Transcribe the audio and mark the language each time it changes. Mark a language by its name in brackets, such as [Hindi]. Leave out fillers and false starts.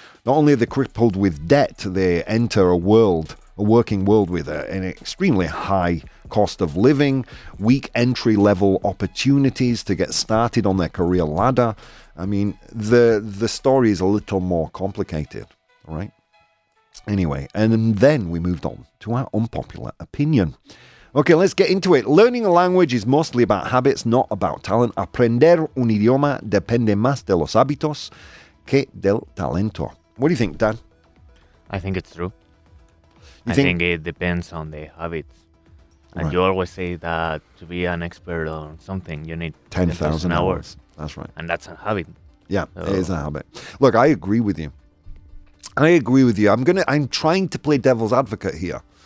[English] Not only are they crippled with debt, they enter a working world with an extremely high cost of living, weak entry-level opportunities to get started on their career ladder. I mean, the story is a little more complicated, right? Anyway, and then we moved on to our unpopular opinion. Okay, let's get into it. Learning a language is mostly about habits, not about talent. [Spanish] Aprender un idioma depende más de los hábitos que del talento. [English] What do you think, Dan? I think it's true. I think it depends on the habits. And you always say that to be an expert on something, you need 10,000 hours. That's right. And that's a habit. Yeah, it is a habit. Look, I agree with you. I'm trying to play devil's advocate here